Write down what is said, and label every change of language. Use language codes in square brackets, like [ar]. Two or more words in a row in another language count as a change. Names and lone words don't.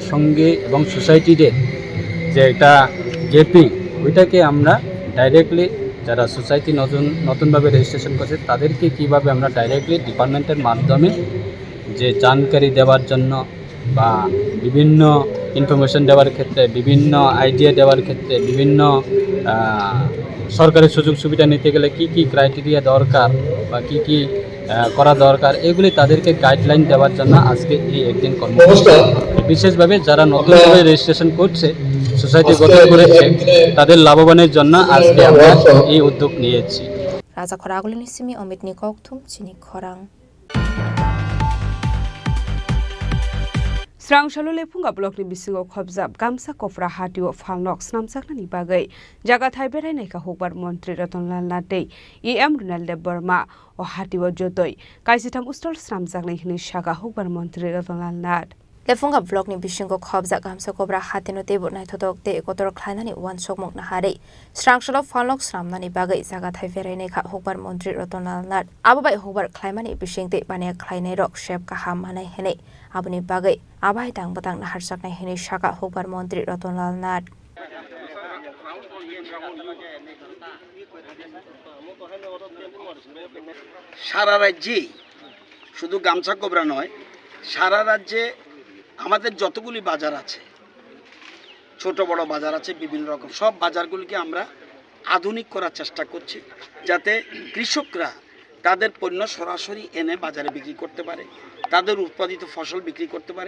[bn] সঙ্গে এবং সোসাইটিদের যে একটা গ্যাপিং ওইটাকে আমরা ডাইরেক্টলি যারা সোসাইটি নতুনভাবে রেজিস্ট্রেশন করছে তাদেরকে কীভাবে আমরা ডাইরেক্টলি ডিপার্টমেন্টের মাধ্যমে যে জানকারি দেওয়ার জন্য বা বিভিন্ন ইনফরমেশন দেওয়ার ক্ষেত্রে, বিভিন্ন আইডিয়া দেওয়ার ক্ষেত্রে, বিভিন্ন সরকারি সুযোগ সুবিধা নিতে গেলে কি কি ক্রাইটেরিয়া দরকার বা কি কি করা দরকার এগুলি তাদেরকে গাইডলাইন দেওয়ার জন্য আজকে এই একদিন কর্মসূচি। বিশেষভাবে যারা নতুনভাবে রেজিস্ট্রেশন করছে, সোসাইটি গঠন করেছে, তাদের লাভবানের জন্য আজকে আমরা এই উদ্যোগ নিয়েছি। [trp] রাজা খরাগুলি নিসিমি অমিত নিকক থুম চিনি খরাং Srangshalo lephunga blokni bisingo khobjab gamsa kofra hatio falnok snamjaknani bagai jaga thai berai naika hokbar mantri Ratonlal Natei EM Ronald Burma o hatio jotoi kaisitham ustol snamjaknai hini shaga hokbar mantri Ratonlal Nat lefunga blogni bisingo khobja gamsa kobra hatino tebo naithodok te kotor khlainani wan sokmok na hare Srangshalo falnok snamnani bagai jaga thai berai naika hokbar mantri Ratonlal Nat ababai hokbar khlaimani bisingte bane khlainai rok shep ka ham manai hene abuni bagai abai tang batang nahar saknai hini shaka hokbar mantri Ratonlal Nat [bn] সারা রাজ্যে শুধু গামছা কোবরা নয়, সারা রাজ্যে আমাদের যতগুলি বাজার আছে, ছোট বড় বাজার আছে, বিভিন্ন রকম সব বাজারগুলিকে আমরা আধুনিক করার চেষ্টা করছি, যাতে কৃষকরা তাদের পণ্য সরাসরি এনে বাজারে বিক্রি করতে পারে, তাদের উৎপাদিত ফসল বিক্রি করতে পারে।